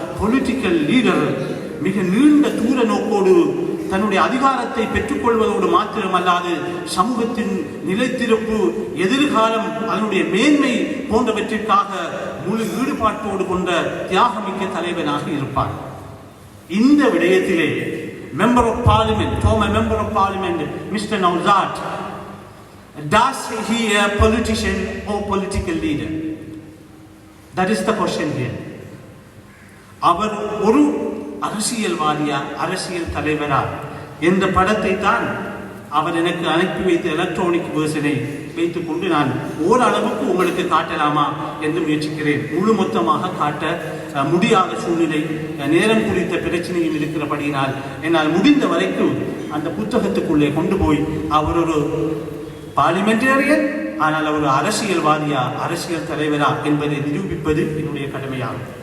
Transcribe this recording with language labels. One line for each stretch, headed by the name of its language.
Tamil: Political leader மிக நீண்ட தூர நோக்கோடு தன்னுடைய அதிகாரத்தை பெற்றுக்கொள்வதோடு மாத்திரமல்லாது சமூகத்தின் நிலைத்திருப்பு, எதிர்காலம், அதனுடைய மேன்மை போன்றவற்றிற்காக முழு ஈடுபாட்டோடு கொண்ட தியாகமிக்க தலைவனாக இருப்பார். இந்த விடயத்திலே
English: Member of parliament, former member of parliament Mr. Nauzat, does he a politician or political leader? That is the question here.
Tamil: அவர் ஒரு அரசியல்வாதியா, அரசியல் தலைவரா, என்ற படத்தை தான் அவர் எனக்கு அனுப்பி வைத்த எலக்ட்ரானிக் வேர்ஷனை வைத்துக் கொண்டு நான் ஓரளவுக்கு உங்களுக்கு காட்டலாமா என்று முயற்சிக்கிறேன். முழு மொத்தமாக காட்ட முடியாத சூழ்நிலை, நேரம் குறித்த பிரச்சனையும் இருக்கிறபடியினால் என்னால் முடிந்த வரைக்கும் அந்த புத்தகத்துக்குள்ளே கொண்டு போய் அவர் ஒரு பார்லிமெண்டேரியன், ஆனால் அவர் அரசியல்வாதியா அரசியல் தலைவரா என்பதை நிரூபிப்பது என்னுடைய கடமையாகும்.